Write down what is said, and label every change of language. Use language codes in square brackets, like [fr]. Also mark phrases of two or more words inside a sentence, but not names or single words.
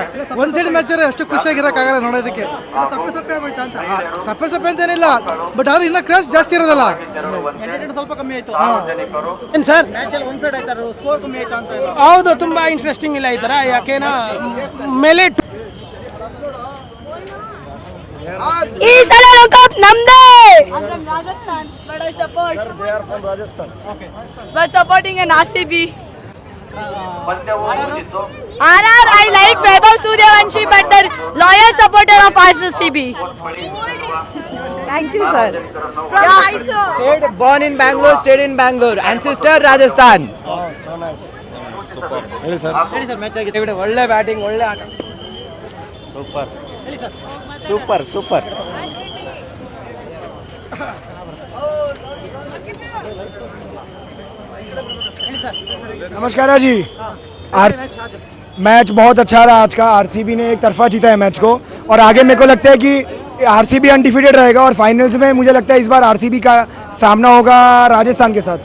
[kn] ಒಂದ್ [en] side match [kn] ಅಷ್ಟು ಖುಷಿಯಾಗಿರಕ್ಕಾಗಲ್ಲ ನೋಡೋದಕ್ಕೆ. ಸಪ್ಪೆ ಅಂತೇನಿಲ್ಲ, ಬಟ್ ಅವ್ರು ಇನ್ನೂ ಕ್ರೇಜ್ ಜಾಸ್ತಿ ಇರೋದಲ್ಲ. ಸ್ವಲ್ಪ ಕಮ್ಮಿ ಆಯ್ತು. ಏನ್ ಸರ್, ಒಂದ್ ಸೈಡ್ ಆಯ್ತಾರ ಸ್ಕೋರ್ ಕಮ್ಮಿ ಆಯ್ತು ಅಂತ. ಹೌದು, ತುಂಬಾ ಇಂಟ್ರೆಸ್ಟಿಂಗ್ ಇಲ್ಲ ಈ ತರ. ಯಾಕೇನಾ ಮೇಲೆ ಈ ಸಲ ಕಪ್ ನಮ್ದೇ. ರಾಜಸ್ಥಾನ್, [en] but I support. Sir, they are from Rajasthan. Okay. But supporting an RCB. RR, I like Vaibhav Suryavanshi, but the loyal supporter of RCB. Thank you, sir. From Mysore. Stayed born in Bangalore, stayed in Bangalore. Ancestor Rajasthan. Oh, so nice. Super. [kn] ಹೇಳಿ ಸರ್. ಹೇಳಿ ಸರ್, ಮ್ಯಾಚ್ ಆಗಿದೆ. ಒಳ್ಳೆ ಬ್ಯಾಟಿಂಗ್, ಒಳ್ಳೆ ಆಟ. [en] Super. [kn] ಹೇಳಿ ಸರ್. [en] Super, super. [hi] नमस्कार जी। मैच बहुत अच्छा रहा आज का। आरसीबी ने एक तरफा जीता है मैच को, और आगे मेरे को लगता है कि आरसीबी अनडिफीटेड रहेगा, और फाइनल्स में मुझे लगता है इस बार आरसीबी का सामना होगा राजस्थान के साथ।